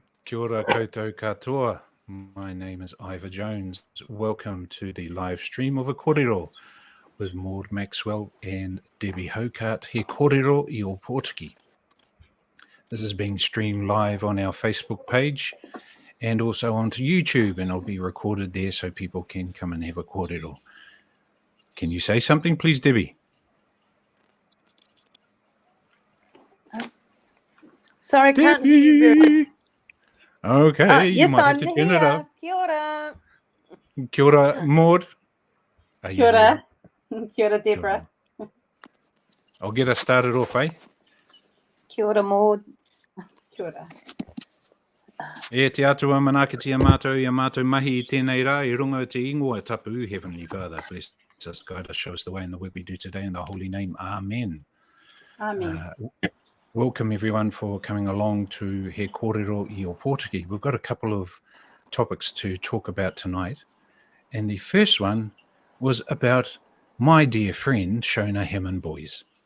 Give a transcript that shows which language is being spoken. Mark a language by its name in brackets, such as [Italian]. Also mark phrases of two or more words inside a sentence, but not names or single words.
[Māori] Kia ora koutou katoa. [English] My name is Ivor Jones. Welcome to the live stream of a Kōrero with Maude, Maxwell and Debbie Hocart. He Kōrero I Ōpōtiki. This is being streamed live on our Facebook page and also onto YouTube, and it'll be recorded there so people can come and have a kōrero. Can you say something, please, Debbie? Sorry, can't hear you. Okay, yes, you might I'm have to turn it here. up. [Māori] Kia ora. Kia ora, Maude. Kia ora. Kia ora, Deborah. [English] I'll get us started off, eh? [Māori] Kia ora, Maude. Kia ora. E te atua manakati a mātou mahi I tēnei rā, I runga o te ingoa tapu, [English] Heavenly Father, bless us, guide us, show us the way in the work we do today, in the holy name, Amen. Amen. Welcome everyone for coming along to He Kōrero I Ōpōtiki. We've got a couple of topics to talk about tonight, and the first one was about my dear friend, Shona Hammond-Boys.